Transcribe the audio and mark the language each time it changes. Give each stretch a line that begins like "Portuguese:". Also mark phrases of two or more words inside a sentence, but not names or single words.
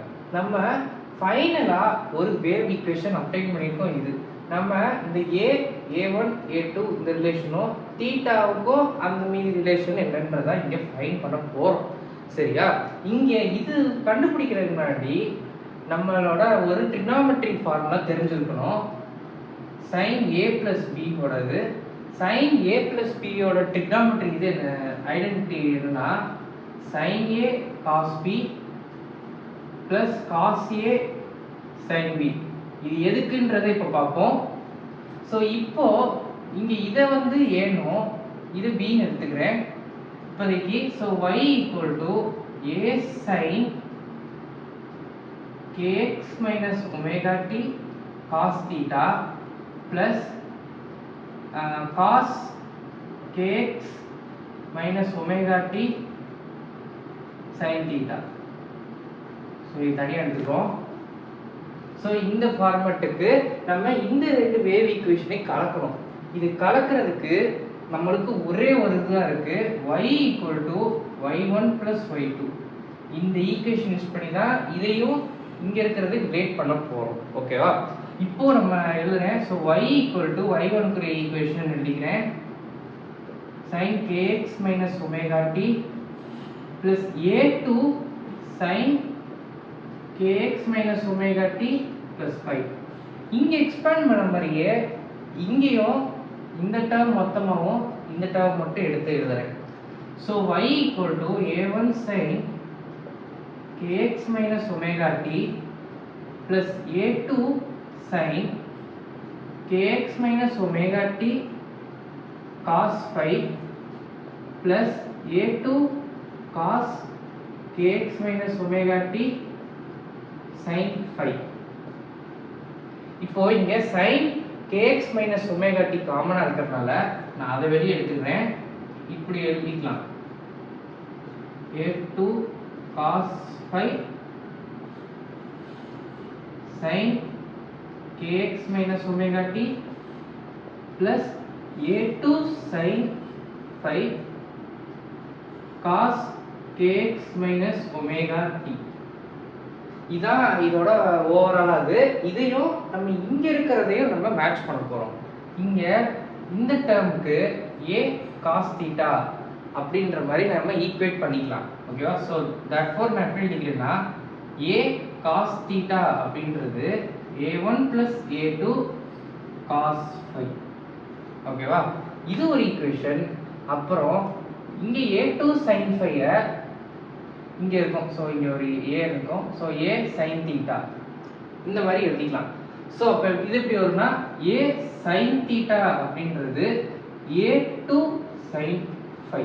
Tamil: நம்ம ஃபைனலாக ஒரு
English: wave equation obtain
Tamil: பண்ணியிருக்கோம். இது நம்ம இந்த a1 a2 இந்த ரிலேஷனும் தீட்டாவுக்கும் அந்த மீதி ரிலேஷன் என்னன்றதா இங்கே ஃபைன் பண்ண போகிறோம். சரியா? இங்கே இது கண்டுபிடிக்கிறதுக்கு முன்னாடி நம்மளோட ஒரு
English: trigonometry formula
Tamil: தெரிஞ்சிருக்கணும்.
English: sin a plus b ஓடது sin a plus b
Tamil: ஓட ட்ரிக்னாமெட்ரி இது ஐடென்டிட்டி என்னன்னா
English: sin a cos b plus cos a sin b.
Tamil: இது எதுக்குன்றதை இப்போ பார்ப்போம். ஸோ இப்போ இங்கே இதை வந்து ஏனும் இது பின்னு எடுத்துக்கிறேன் இப்போதைக்கு.
English: ஸோ y equal to a sin kx minus omega t cos theta plus cos kx minus omega t sin theta.
Tamil: ஸோ இது தனியாக எடுத்துக்கிறோம். ஸோ இந்த ஃபார்மேட்டுக்கு நம்ம இந்த ரெண்டு வேவ் ஈக்குவேஷனை கலக்கணும். இது கலக்கிறதுக்கு நம்மளுக்கு ஒரே ஒரு இதுதான் இருக்குது,
English: y equal to y1 plus y2.
Tamil: இந்த
English: equation use
Tamil: பண்ணி தான் இதையும் இங்கே இருக்கிறது ரிலேட் பண்ண போகிறோம். ஓகேவா? இப்போ நம்ம எழுதுறேன். ஸோ
English: y equal to
Tamil: y1க்குற ஈக்குவேஷன் எழுதிக்கிறேன்.
English: sin kx minus omega t plus a2 sin kx minus omega t plus 5.
Tamil: இங்கே எக்ஸ்பேண்ட் பண்ண மாதிரியே இங்கேயும் இந்த டேர்ம் மொத்தமாகவும் இந்த டேர்ம் மட்டும் எடுத்து எழுதுறேன்.
English: ஸோ y equal to a1 sin kx minus omega t plus a2 sin kx minus omega t cos 5 plus a2 cos kx minus omega t sin 5.
Tamil: இப்போ இங்க
English: sin kx minus omega t
Tamil: காமனா இருக்கிறதுனால நான் அதை வெளியே எடுத்துக்கிறேன். இப்படி எழுதிக்கலாம்,
English: a2 cos 5 sin kx minus omega t plus a2 sin 5 cos kx minus omega t.
Tamil: இதான் இதோட ஓவரால். அது இதையும் நம்ம இங்க இருக்கிறதையும் நம்ம மேட்ச் பண்ண போறோம். இங்க இந்த டேர்முக்கு
English: a cos theta
Tamil: அப்படின்ற மாதிரி நம்ம ஈக்குவேட் பண்ணிக்கலாம். ஓகேவா? ஸோ therefore நான் எப்படி எழுதிக்கிறேன்னா
English: a cos theta
Tamil: அப்படின்றது
English: a1 plus a2 cos 5.
Tamil: ஓகேவா? இது ஒரு ஈக்குவேஷன். அப்புறம் இங்க
English: a2 sin 5
Tamil: இங்க இருக்கும். ஸோ இங்க ஒரு a இருக்கும். ஸோ
English: a sin theta
Tamil: இந்த மாதிரி எழுதிக்கலாம். ஸோ அப்போ இது எப்படி வரும்னா
English: a sin theta
Tamil: அப்படின்றது
English: a2 sin 5.